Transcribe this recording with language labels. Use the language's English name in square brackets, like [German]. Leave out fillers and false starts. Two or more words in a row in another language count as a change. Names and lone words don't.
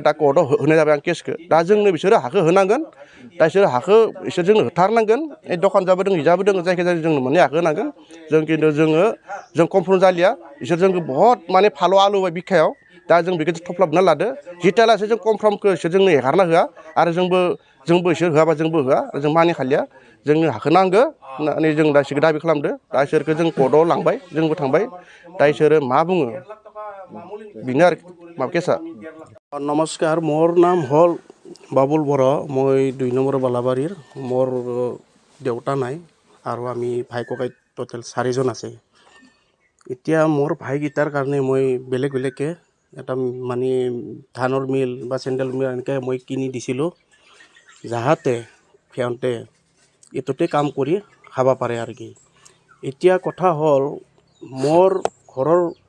[Bodo] दा कर्टआव होनाय जाबाय आं केसखौ दा जोंनो बिसोरो हाखौ होनांगोन दा बिसोरो हाखौ बिसोर जोंनो होथारनांगोन दखान जाबोदों हिजाबोदों जायखिजाया जोंनो माने हाखौ होनांगोन जों खिन्थु जों कमफर्म जालिया बिसोर जोंखौ बहुत माने फाल' आलुबाय बिखायाव दा जों बेखौ थफ्लाबना लादो जिथियालासे जों कमफ्रमखौ इसोर जोंनो हेगारना होआ आरो जोंबो इसोर होआबा जोंबो होआ जों मानिखालिया जोंनो हाखौ नांगौ होननानै जों दा इसोरखौ दाबि खालामदो दा इसोरखौ जों कर्टआव लांबाय जोंबो थांबाय दा इसोरो मा बुङो बेनो आरो माबा केसा [Assamese] নমস্কাৰ মোৰ নাম হ'ল বাবুল বড়ো মই 2 নম্বৰ বালাবাৰীৰ মোৰ দেউতা নাই আৰু আমি ভাই ককাই টোটেল 4জন আছে এতিয়া মোৰ ভাইকেইটাৰ কাৰণে মই বেলেগ বেলেগকৈ এটা মানে ধানৰ মিল বা চেণ্ডেল মিল এনেকৈ মই কিনি দিছিলোঁ যাহাতে সিহঁতে এইটোতে কাম কৰি খাব পাৰে আৰু কি এতিয়া কথা হ'ল মোৰ ঘৰৰ